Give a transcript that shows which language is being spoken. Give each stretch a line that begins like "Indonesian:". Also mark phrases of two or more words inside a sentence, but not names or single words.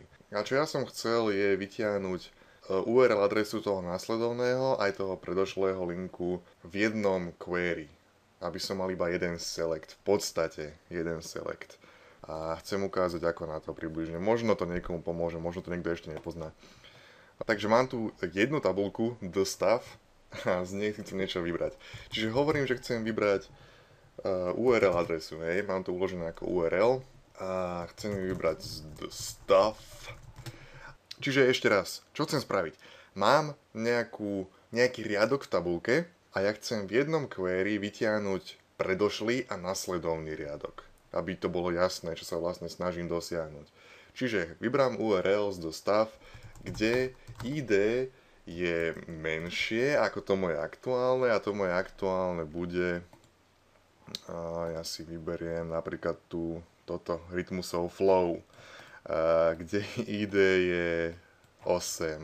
Slovak: A čo ja som chcel je vytiahnuť URL adresu toho následovného aj toho predošlého linku v jednom query, aby som mal iba jeden select, v podstate jeden select. A chcem ukázať, ako na to približne. Možno to niekomu pomôže, možno to niekto ešte nepozná. Takže mám tu jednu tabuľku, the stuff, a z nej chcem niečo vybrať. Čiže hovorím, že chcem vybrať URL adresu, hej, mám to uložené ako URL a chcem vybrať the stuff. Čiže ešte raz, čo chcem spraviť? Mám nejaký riadok v tabuľke a ja chcem v jednom query vytiahnuť predošlý a nasledovný riadok, aby to bolo jasné, čo sa vlastne snažím dosiahnuť. Čiže vybrám URL z the stuff, kde ID je menšie ako to moje aktuálne a to moje aktuálne bude, ja si vyberiem napríklad toto Rytmusov Flow, kde ID je 8.